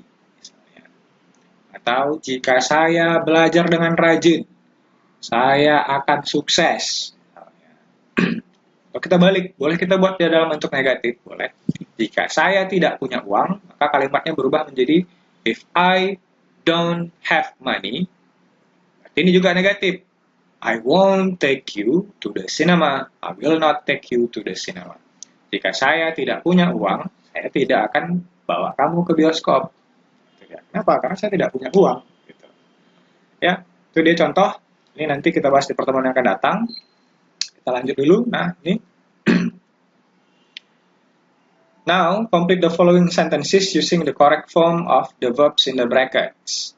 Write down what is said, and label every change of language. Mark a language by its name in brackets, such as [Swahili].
[Indonesian] Misalnya. Atau jika saya belajar dengan rajin, saya akan sukses. Kalau kita balik, boleh kita buat dia dalam bentuk negatif, boleh. Jika saya tidak punya uang, maka kalimatnya berubah menjadi [English] if I don't have money. [Indonesian] Ini juga negatif. [English] I won't take you to the cinema. I will not take you to the cinema. [Indonesian] Jika saya tidak punya uang, saya tidak akan bawa kamu ke bioskop. Kenapa? Karena saya tidak punya uang. Gitu. Ya, itu dia contoh. Ini nanti kita bahas di pertemuan yang akan datang. Kita lanjut dulu. Nah, ini. [English] Now, complete the following sentences using the correct form of the verbs in the brackets.